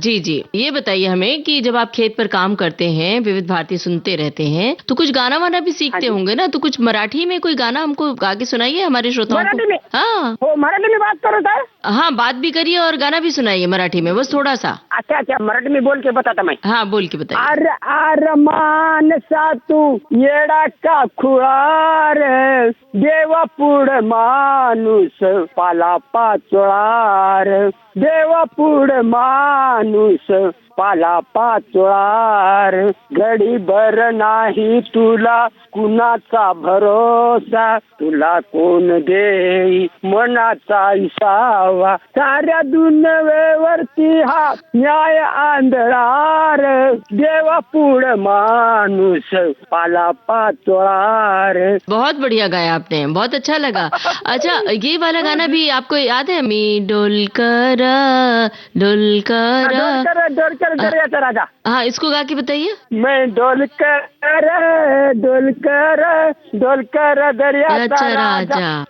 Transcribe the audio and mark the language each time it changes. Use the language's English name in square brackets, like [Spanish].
[Hindi] जी जी, ये बताइए हमें कि जब आप खेत पर काम करते हैं, विविध भारती सुनते रहते हैं, तो कुछ गाना वाना भी सीखते होंगे ना? तो कुछ मराठी में कोई गाना हमको गा के सुनाइए हमारे श्रोताओं को। मराठी में? हाँ मराठी में बात करो सर। हाँ, बात भी करिए और गाना भी सुनाइए मराठी में, बस थोड़ा सा। अच्छा अच्छा, मराठी में बोल के बताता मैं। हाँ, बोल के बताइए। [Marathi] अर अर मान सा तू येडा का खुळार, देवा पुढ माणूस पाला पाचोळार, देवा पुढ माणूस पाला पाचोळार, घडी भर नाही तुला कुणाचा भरोसा, तुला कोण देई मनाचा इसावा, साऱ्या दुनियेवरती हा न्याय आंधळार, देवा पुढ माणूस पाला पाचोळार। [Hindi] बहुत बढ़िया गाया आपने, बहुत अच्छा लगा। अच्छा, ये वाला गाना भी आपको याद है? [Marathi] मी डोलकर डोलकर डोलकर दर्याचा राजा। [Hindi] हाँ, इसको गा के बताइए। [Marathi] मैं डोलकर डोलकर डोलकर दर्याचा राजा।